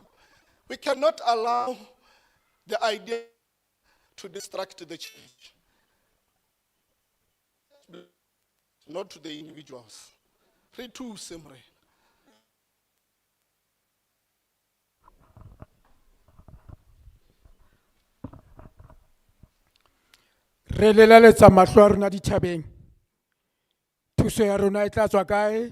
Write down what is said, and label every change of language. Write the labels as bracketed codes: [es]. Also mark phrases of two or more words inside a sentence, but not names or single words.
[en] We cannot allow the idea to distract the church, not to the individuals. [st] Re thuse morena. Re lelaletsa mahlo a rona dithabeng. Thuso ya rona e tla tswa kae?